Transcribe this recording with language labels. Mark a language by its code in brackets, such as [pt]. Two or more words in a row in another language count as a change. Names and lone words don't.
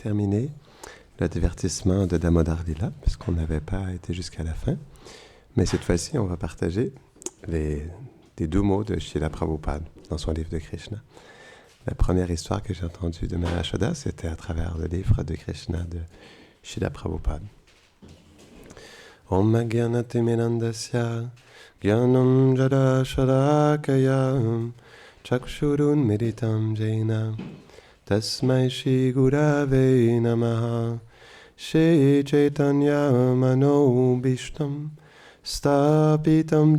[fr] terminé le divertissement de Damodar Lila, puisqu'on n'avait pas été jusqu'à la fin. Mais cette fois-ci, on va partager des doux mots de Srila Prabhupada dans son livre de Krishna. La première histoire que j'ai entendue de mère Yasoda, c'était à travers le livre de Krishna de Srila Prabhupada. [sa] Om Gyanati Mirandasya Gyanam Jada Shalakayam Chakshurun Meditam Jaina Tasmai Shri Gurave Namaha Shri Chaitanya Mano Bhishtam Stapitam